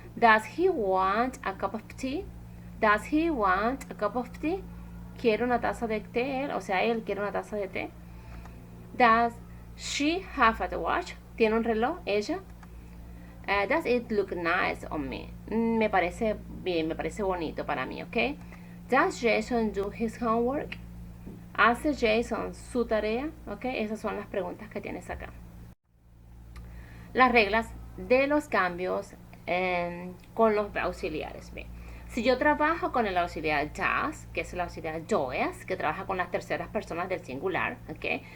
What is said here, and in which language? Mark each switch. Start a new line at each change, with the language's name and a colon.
English: Does he want a cup of tea? Does he want a cup of tea?
Spanish: ¿Quiere una taza de té? O sea, él quiere una taza de té.
English: Does she have a watch?
Spanish: ¿Tiene un reloj? Ella.
English: Does it look nice on me?
Spanish: Me parece bien, me parece bonito para mí, ¿ok?
English: Does Jason do his homework?
Spanish: ¿Hace Jason su tarea? ¿Ok? Esas son las preguntas que tienes acá. Las reglas de los cambios con los auxiliares. Bien. Si yo trabajo con el auxiliar does, que es el auxiliar does, que trabaja con las terceras personas del singular, ¿ok?